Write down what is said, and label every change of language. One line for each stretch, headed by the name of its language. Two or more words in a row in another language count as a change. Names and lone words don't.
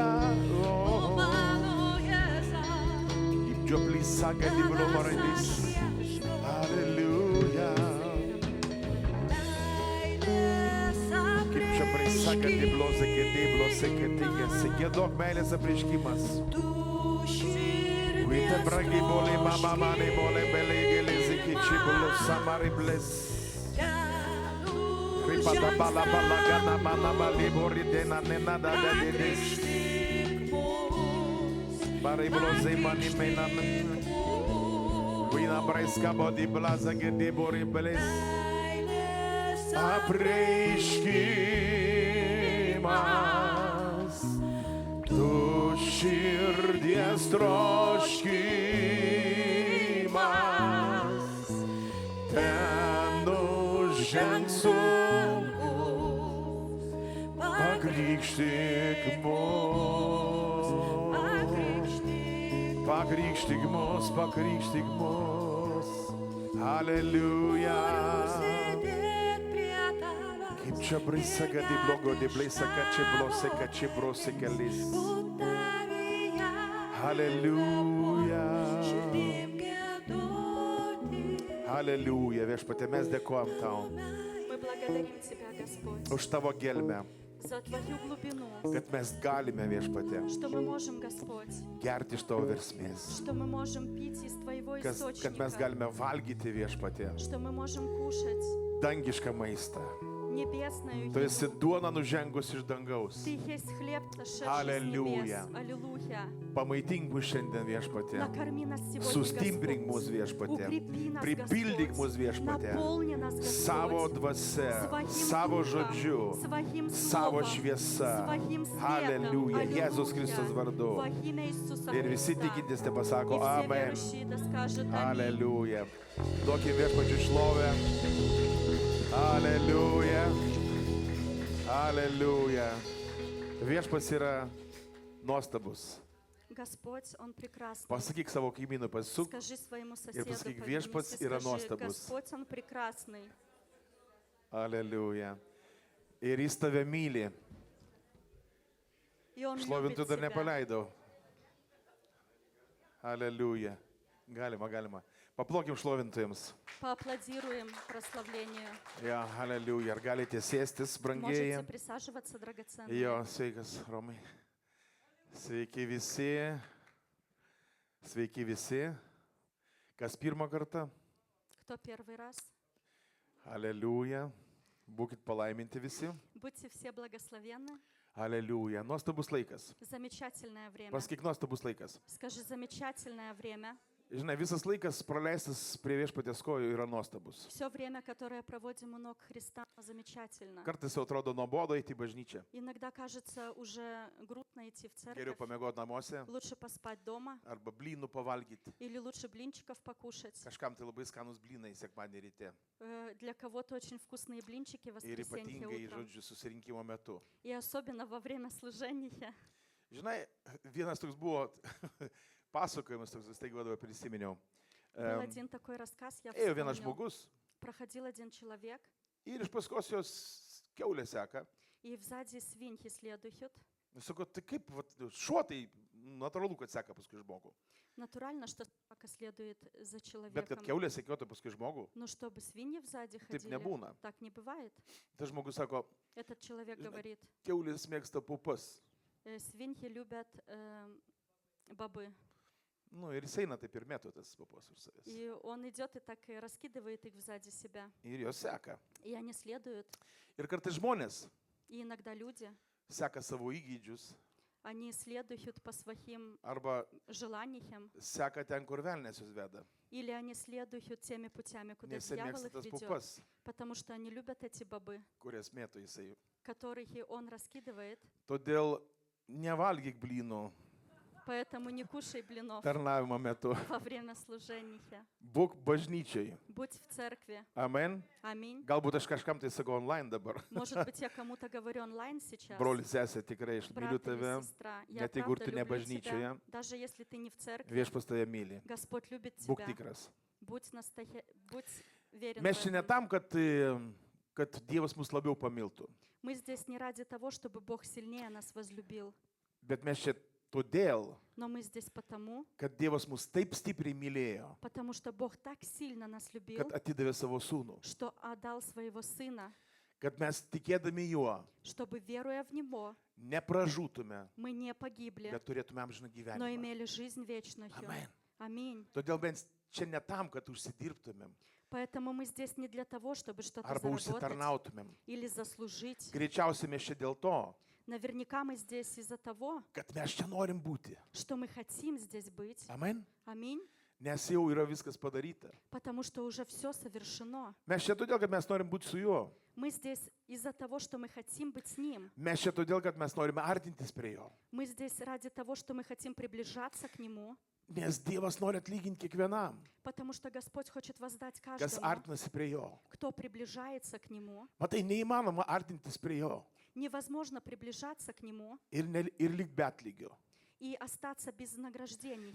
Lithuanian: O mano Jėzau, Ipčioplis saka di blomaradis. Aleluja. Kaip čia prisaka di blose, kad di blose, kad di jėsi. Giedok meilės apreiškimas. Kuite bragi boli, mama mane boli, belai gėlėsi, kiči bolo samari bles. Ripata bala bala gana mana bali bori dena nena da da de des. Bari blose mani mena men. Kuina breska bodi blaza gedi bori bles. Apreiškimas tu širdies troškimas, ten nužengsiu, pakrikštyk mus, pakrikštyk mus, pakrikštyk mus. Aleluja. Kaip čia brisaga di blogo, di blesaka čia blose, kad čia brose kelis. Aleluja. Aleluja. Viešpatie, mes dėkojam tau
Russian: Мы благодарим Тебя, Господь,
Lithuanian: už tavo gelmę,
Russian: за Твою глубину,
Lithuanian: kad mes galime viešpatie
Russian: что мы можем, Господь,
Lithuanian: gerti iš tavo versmės,
Russian: что мы можем пить из Твоего
Lithuanian: kad mes
Russian: источника,
Lithuanian: galime valgyti viešpatie
Russian: что мы можем kушать
Lithuanian: dangišką maistą.
Russian: небесную
Lithuanian: Tu esi
Russian: еду.
Lithuanian: duona nužengus iš dangaus.
Russian: Ты есть хлеб, сошедший с Аллилуйя. небес. Аллилуйя.
Lithuanian: Pamaitink mus šiandien viešpatie.
Russian: Накорми нас сегодня,
Lithuanian: Sustiprink mus
Russian: Господь.
Lithuanian: viešpatie.
Russian: Укрепи нас,
Lithuanian: Pripildyk mus
Russian: Господь.
Lithuanian: viešpatie.
Russian: Наполни нас, Господь.
Lithuanian: Savo dvasia,
Russian: Своим
Lithuanian: savo
Russian: духом,
Lithuanian: žodžiu,
Russian: своим
Lithuanian: savo
Russian: словом,
Lithuanian: šviesa.
Russian: своим светом.
Lithuanian: Aleliuja.
Russian: Аллилуйя.
Lithuanian: Jėzus Kristus vardu.
Russian: Во имя Иисуса
Lithuanian: Ir visi
Russian: Христа.
Lithuanian: tikintys te
Russian: И
Lithuanian: pasako
Russian: все
Lithuanian: amen.
Russian: верующие да скажут аминь.
Lithuanian: Aleliuja. Duokim viešpačiui šlovę. Aleliuja. Aleliuja. Viešpats yra nuostabus.
Russian: Господь, Он прекрасный.
Lithuanian: Pasakyk savo kaimynui, pasuk
Russian: Скажи своему
Lithuanian: ir
Russian: соседу,
Lithuanian: pasakyk,
Russian: повернись
Lithuanian: viešpats
Russian: и
Lithuanian: yra
Russian: скажи,
Lithuanian: nuostabus.
Russian: Господь, Он прекрасный.
Lithuanian: Aleliuja. Ir jis tave myli.
Russian: И Он
Lithuanian: Šlovintų
Russian: любит
Lithuanian: dar
Russian: тебя.
Lithuanian: nepaleidau. Aleliuja. Galima. Paplokim šlovintojams.
Russian: Поаплодируем прославлению.
Lithuanian: Ja, aleliuja. Ar galite sėstis,
Russian: Можете
Lithuanian: brangieji?
Russian: присаживаться, драгоценные.
Lithuanian: Jo, sveikas, Romai. Sveiki visi. Sveiki visi. Kas pirmą kartą?
Russian: Кто первый раз?
Lithuanian: Aleliuja. Būkit palaiminti visi.
Russian: Будьте все благословенны.
Lithuanian: Aleliuja. Nuostabus laikas.
Russian: Замечательное время.
Lithuanian: Pasakyk nuostabus laikas.
Russian: Скажи, замечательное время.
Lithuanian: Žinai, visas laikas praleistas prie viešpaties kojų yra nuostabus.
Russian: Все время, которое проводим у ног Христа, замечательно.
Lithuanian: Kartais jau atrodo nuobodu eiti į bažnyčią.
Russian: Иногда кажется уже грустно идти в
Lithuanian: Geriau
Russian: церковь.
Lithuanian: pamiegoti namuose
Russian: Лучше поспать дома
Lithuanian: arba blynų pavalgyti.
Russian: или лучше блинчиков покушать.
Lithuanian: Kažkam tai labai skanus blynai sekmadienį ryte.
Russian: Для кого-то очень вкусные блинчики в
Lithuanian: Ir
Russian: воскресенье
Lithuanian: ypatingai,
Russian: утром.
Lithuanian: žodžiu, susirinkimo metu.
Russian: И особенно во время служения.
Lithuanian: Žinai, vienas toks buvo pasakojimas, toks staiga dabar prisiminiau.
Russian: Был один такой рассказ, я
Lithuanian: Ėjo vienas
Russian: вспомнил.
Lithuanian: žmogus
Russian: Проходил один человек,
Lithuanian: ir iš paskos jos keulė seka.
Russian: и сзади свиньи следуют.
Lithuanian: Sako, tai kaip, vat, šuo tai natūralu, kad seka paskui žmogų.
Russian: Натурально, что собака следует за
Lithuanian: Bet kad
Russian: человеком.
Lithuanian: keulė sekiotų paskui žmogų,
Russian: Но чтобы свиньи сзади
Lithuanian: taip
Russian: ходили,
Lithuanian: nebūna.
Russian: так не бывает.
Lithuanian: Tas žmogus sako,
Russian: Этот человек говорит,
Lithuanian: keulės mėgsta pupas.
Russian: свиньи любят бобы.
Lithuanian: Nu, ir jis eina taip ir mėtų tas pupas už savęs.
Russian: И он идет и так и раскидывает их сзади себя.
Lithuanian: Ir jos seka.
Russian: И они следуют.
Lithuanian: Ir kartais žmonės
Russian: И иногда люди,
Lithuanian: seka savo įgūdžius
Russian: они следуют по своим
Lithuanian: arba
Russian: желаниям,
Lithuanian: seka ten, kur velnės jūs veda.
Russian: или они следуют теми путями, куда
Lithuanian: Nes jie
Russian: дьявол
Lithuanian: mėgsta
Russian: их
Lithuanian: tas
Russian: ведет,
Lithuanian: pupas,
Russian: потому что они любят эти бобы,
Lithuanian: kurias mėtų jisai.
Russian: которые он раскидывает.
Lithuanian: Todėl nevalgyk blynų
Russian: Поэтому не кушай блинов
Lithuanian: tarnavimo metu.
Russian: во время служения.
Lithuanian: Būk bažnyčiai.
Russian: Будь в церкви.
Lithuanian: Amen.
Russian: Аминь.
Lithuanian: Galbūt aš kažkam tai sakau online dabar.
Russian: Может быть, я кому-то говорю онлайн сейчас.
Lithuanian: Broli, sesė, tikrai aš myliu
Russian: Брат или
Lithuanian: tave.
Russian: сестра, я
Lithuanian: Net jeigu ir
Russian: правда
Lithuanian: tu ne
Russian: люблю
Lithuanian: bažnyčioje,
Russian: тебя. Даже если ты не в церкви,
Lithuanian: Viešpas tave myli.
Russian: Господь любит
Lithuanian: Būk
Russian: тебя.
Lithuanian: tikras.
Russian: Будь верен
Lithuanian: Mes
Russian: в
Lithuanian: čia ne
Russian: этом.
Lithuanian: tam, kad Dievas mus labiau pamiltų,
Russian: Мы здесь не ради того, чтобы Бог сильнее нас возлюбил,
Lithuanian: bet mes čia todėl,
Russian: но мы здесь потому,
Lithuanian: kad Dievas mus taip stipriai mylėjo,
Russian: потому что Бог так сильно нас любил,
Lithuanian: kad atidavė savo sūnų,
Russian: что отдал своего Сына,
Lithuanian: kad mes tikėdami juo
Russian: чтобы, веруя в Него,
Lithuanian: nepražūtume,
Russian: мы не погибли,
Lithuanian: bet turėtume amžiną
Russian: но
Lithuanian: gyvenimą.
Russian: имели жизнь вечную.
Lithuanian: Amen.
Russian: Аминь.
Lithuanian: Todėl mes čia ne tam, kad užsidirbtumėm
Russian: Поэтому мы здесь не для того, чтобы что-то
Lithuanian: arba
Russian: заработать
Lithuanian: užsitarnautumėm.
Russian: или заслужить.
Lithuanian: Greičiausiai mes čia dėl to,
Russian: Наверняка мы здесь из-за того,
Lithuanian: kad mes čia norim būti.
Russian: что мы хотим здесь быть.
Lithuanian: Amen.
Russian: Аминь.
Lithuanian: Nes jau yra viskas padaryta.
Russian: Потому что уже все совершено.
Lithuanian: Mes čia todėl, kad mes norim būti su juo.
Russian: Мы здесь из-за того, что мы хотим быть с Ним.
Lithuanian: Mes čia todėl, kad mes norime artintis prie jo.
Russian: Мы здесь ради того, что мы хотим приближаться к Нему.
Lithuanian: Nes Dievas nori atlyginti kiekvienam,
Russian: Потому что Господь хочет воздать
Lithuanian: kas
Russian: каждому,
Lithuanian: artinasi prie jo.
Russian: кто приближается к Нему.
Lithuanian: Matai, neįmanoma artintis prie jo
Russian: Невозможно приближаться к Нему
Lithuanian: ir lyg be atlygio.
Russian: и остаться без награждения.